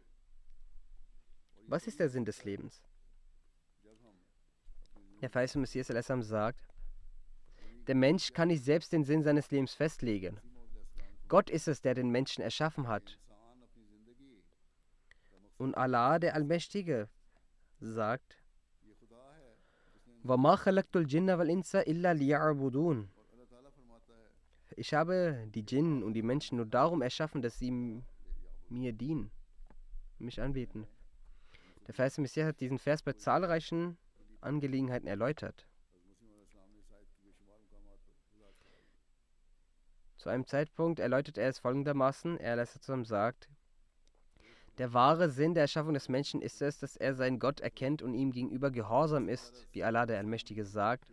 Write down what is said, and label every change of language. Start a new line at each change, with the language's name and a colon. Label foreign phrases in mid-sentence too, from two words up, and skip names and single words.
German: Was ist der Sinn des Lebens? Der verheißene Messias sagt, der Mensch kann nicht selbst den Sinn seines Lebens festlegen. Gott ist es, der den Menschen erschaffen hat. Und Allah, der Allmächtige, sagt,
Arabic: وَمَا خَلَقْتُ الْجِنَّ وَالْإِنسَ إِلَّا لِيَعْبُدُونَ.
German: Ich habe die Djinn und die Menschen nur darum erschaffen, dass sie mir dienen, mich anbeten. Der verheißene Messias hat diesen Vers bei zahlreichen Angelegenheiten erläutert. Zu einem Zeitpunkt erläutert er es folgendermaßen: Er sagt, der wahre Sinn der Erschaffung des Menschen ist es, dass er seinen Gott erkennt und ihm gegenüber gehorsam ist, wie Allah der Allmächtige sagt.